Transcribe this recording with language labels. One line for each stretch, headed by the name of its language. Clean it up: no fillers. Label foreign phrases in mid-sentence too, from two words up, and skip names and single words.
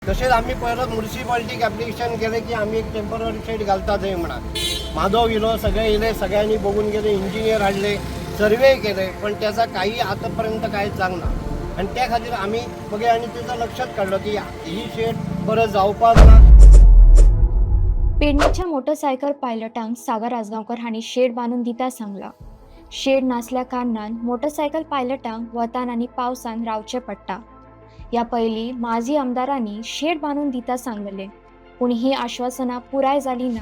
Konkani: तसेच आम्ही परत म्युन्सिपाल्टीक ॲप्लिकेशन केले की आम्ही एक टेम्पररी शेड घालता थंय म्हणून. माधव इलो सगळे इले, सगळ्यांनी बघून गेले, इंजिनियर हाडले, सर्वे केले, पण त्याचा काही आतापर्यंत काहीच जागना. आणि त्या खातीर आम्ही बघे आणि त्याचं लक्षात काढलं की ही शेड परत जावपाक ना. पेडणेच्या मोटरसायकल पायलटांक सागर आजगावकर हांणी शेड बांधून दिता सांगला. शेड नासल्या कारणान मोटरसायकल पायलटांक वतान आनी पावसान रावचे पडटा. या पयलीं माजी आमदारांनी शेड बांधून दिता सांगलेले, पूण ही आश्वासनां पुराय जाली ना.